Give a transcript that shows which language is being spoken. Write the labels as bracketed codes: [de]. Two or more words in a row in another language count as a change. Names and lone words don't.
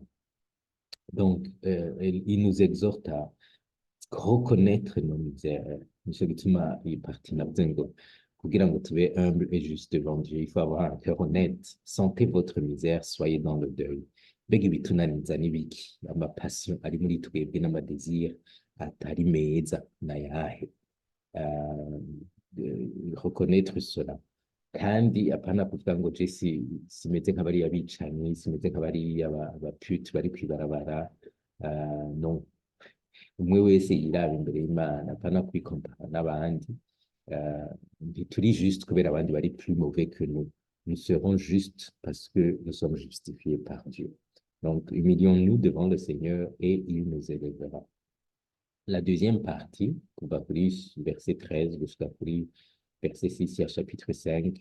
[fr] Donc, il nous exhorte à reconnaître nos misères. [rn] Nicyo gituma iyi partie navuze ngo kugira ngo tube [fr] humble et juste devant Dieu, il faut avoir un cœur honnête. Sentez votre misère, soyez dans le deuil. [rn] Mbega ibitunaniza n'ibiki, amapassion ari muri twebwe n'amadésir atari meza n'ayahe. [fr] Reconnaître cela. [rn] Kandi apana kuvuga ngo je simeze nk'abariya bicanyi, simeze nk'abariya abapute bari kwibarabara. Non. Umwe wese yiraba imbere y'Imana, apana kwikompara n'abandi. Ntituri juste kubera abandi bari [fr] plus mauvais que nous. Nous serons justes parce que nous sommes justifiés par Dieu. Donc, humilions-nous devant le Seigneur et il nous élèvera. La deuxième partie, verset 13 jusqu'à verset 6 à chapitre 5.